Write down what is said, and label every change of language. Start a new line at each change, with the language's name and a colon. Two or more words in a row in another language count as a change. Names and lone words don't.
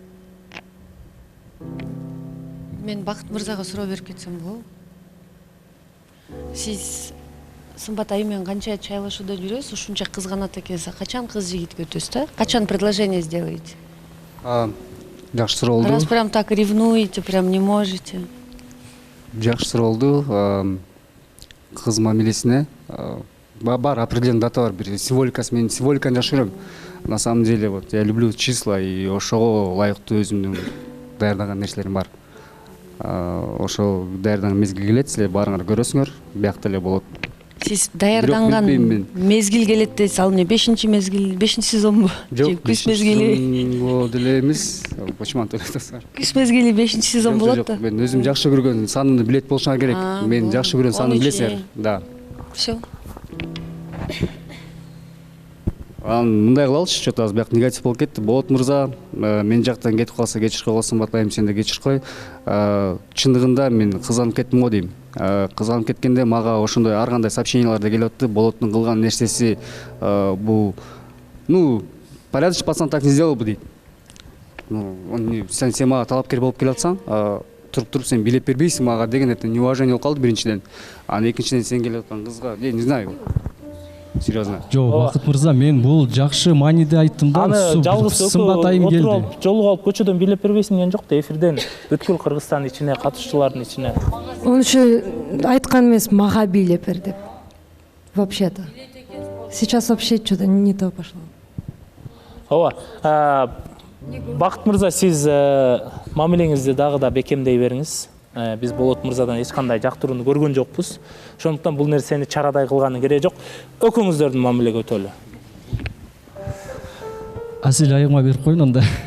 Kyrgyz: Мен Бакыт мырзага суроо берип кетсем болобу? Сиз Сымбат айым менен канча чайлашууда жүрөсүз, ушунча кызганат экенсиз, качан кыз жигитке өтөсүз да?
Russian: Качан предложение сделаете?
Kyrgyz: Жакшы суроо болду.
Russian: Раз прям так ревнуете, прям не можете.
Kyrgyz: Жакшы суроо болду. Кыз мамилесине бар
Russian: определенный дата
Kyrgyz: бар, бир символикасы, мен символиканы жакшы көрөм.
Russian: На самом деле вот я люблю числа, и
Kyrgyz: ошого ылайыктуу өзүмдүн даярдаган нерселерим бар. Ошол даярданган мезгил келет, силер барыңар көрөсүңөр, биякта эле болот. Сиз даярданган мезгил келет дейсиз, ал эмне 5-мезгил, 5-сезонбу? Жок, күз мезгили деле эмес. Почему антип атасыңар? Күз мезгили 5-сезон болот да. Мен өзүм жакшы көргөн санымды билет болушуңар керек. Мен жакшы көргөн санымды билесиңер.
Russian: Да. Всё.
Kyrgyz: Мындай кылалычы, что-то аз бияк негатив болуп кетти. Болот мырза, мен жактан кетип калса кечирип койгон, Сымбат айым сен да кечирип кой. Чындыгында мен кызганып кеттим го дейм. Кызганып кеткенде мага ошондой ар кандай сообщениялар да келип атты. Болоттун кылган нерсеси бул,
Russian: порядочный пацан так не сделал бы дейт.
Kyrgyz: Сен мага талапкер болуп келатсаң, туруп сен билеп бербейсиң мага деген,
Russian: это неуважение
Kyrgyz: болуп калды биринчиден. Анан экинчиден сен келип аткан кызга,
Russian: не знаю. Серьезно.
Kyrgyz: Жок, Бакыт мырза, мен бул жакшы мааниде айттым да. Жалгыз Сымбат айым келди. Жолугуп алып көчөдөн билеп бербейсиң деген жок да, эфирден бүткүл Кыргызстандын ичине, катышчылардын ичине. Ончу айткан эмес, мага билеп бер деп.
Russian: Вообще-то. Сейчас вообще что-то не то пошло.
Kyrgyz: Ооба. Бакыт мырза, сиз мамилеңизди дагы да бекемдей бериңиз. Биз Болот мырзадан эч кандай жактырууну көргөн жокпуз. Ошондуктан бул нерсени чарадай кылганын кереги жок. Экөөңүздөрдүн мамилеге өтөлү. Асел айыма берип коеюн анда.